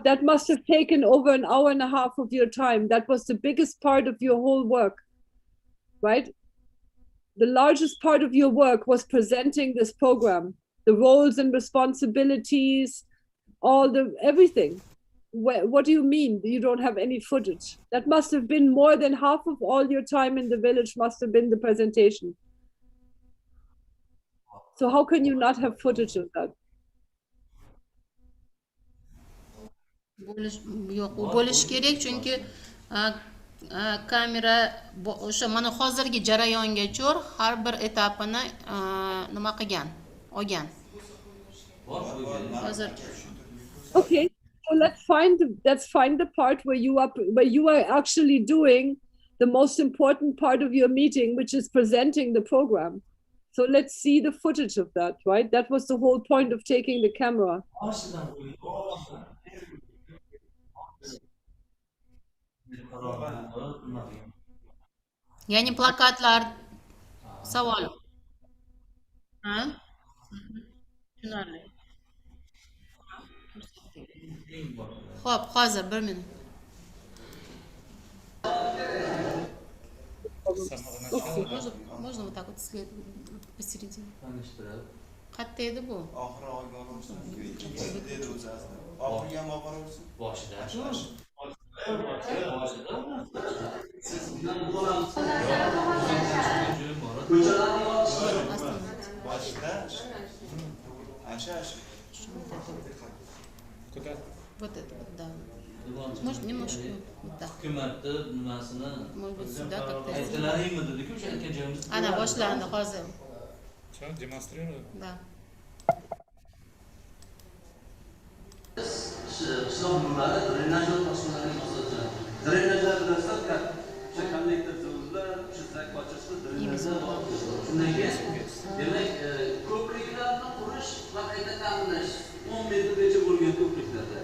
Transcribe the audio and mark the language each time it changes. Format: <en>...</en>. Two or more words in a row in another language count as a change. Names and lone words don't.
<en>That must have taken over an hour and a half of your time. That was the biggest part of your whole work, right? The largest part of your work was presenting this program, the roles and responsibilities, everything. What do you mean you don't have any footage? That must have been more than half of all your time in the village must have been the presentation. So how can you not have footage of that?</en> <uz>Yo'q, u bo'lishi kerak, chunki kamera o'sha mana hozirgi jarayongacha har bir etapini nima qilgan, olgan. Hozir</uz> <en>Okay, so let's find the part where you are actually doing the most important part of your meeting, which is presenting the program. So let's see the footage of that, right? That was the whole point of taking the camera.</en> <uz>ya'ni plakatlar savol. Ha? Tushunarli. Xo'p, hozir 1 minut.</uz> <ru>Можно вот так вот посередине.</ru> <uz>Qayerda edi bu? Oxiri olgan bo'lsin. Ikkinchisi dedi o'zi aslida. Oxiriga ham olib boraversin. Boshida. Boshida. Asha.</uz> <ru>Куда? Вот это вот, да. Может, немножко вот так.</ru> <uz>Hukumatni nimasini</uz> <ru>Может быть, сюда как-то.</ru> <uz>aytilaringmi dedi-ku, o'sha akajamiz. Ana boshlandi hozir.</uz> <ru>Что, демонстрируют? Да.</ru> <uz>Qishloq yo'llari drenajlar tashkilotini masalan. Drenajlar bilasizlar, o'sha kollektor zavodlar, o'sha zakotchisi drenajlar. Shundan keyin demak, ko'priklarni qurish va qayta ta'minlash 10 metrgacha bo'lgan ko'priklarda.</uz>